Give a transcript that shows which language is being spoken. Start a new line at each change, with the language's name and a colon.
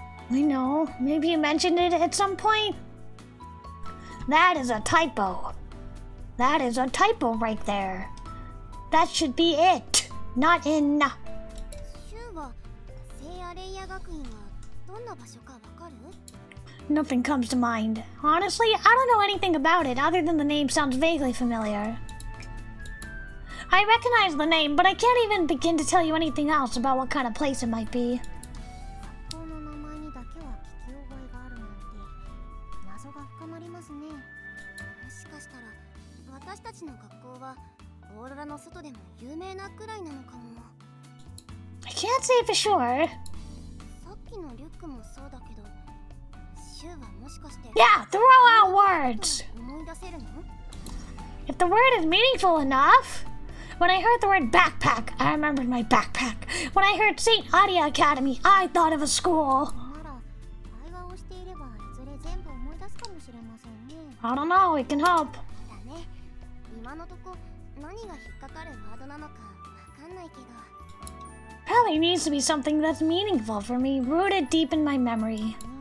English: I know. Maybe you mentioned it at some point. That is a typo. That is a typo right there. That should be it. Not in.
Japanese: シュは聖アレイヤ学院はどんな場所かわかる？
English: Nothing comes to mind. Honestly, I don't know anything about it other than the name sounds vaguely familiar. I recognize the name, but I can't even begin to tell you anything else about what kind of place it might be.
Japanese: 学校の名前にだけは聞き覚えがあるなんて謎が深まりますね。もしかしたら私たちの学校はオーロラの外でも有名なくらいなのかも。
English: I can't say for sure.
Japanese: さっきのリュックもそうだけど、シュはもしかして。
English: Yeah, throw out words.
Japanese: 思い出せるの？
English: If the word is meaningful enough. When I heard the word backpack, I remembered my backpack. When I heard St. Adia Academy, I thought of a school.
Japanese: なら会話をしていればいずれ全部思い出すかもしれませんね。
English: I don't know, we can hope.
Japanese: だね。今のとこ何が引っかかるワードなのかわかんないけど。
English: Probably needs to be something that's meaningful for me, rooted deep in my memory.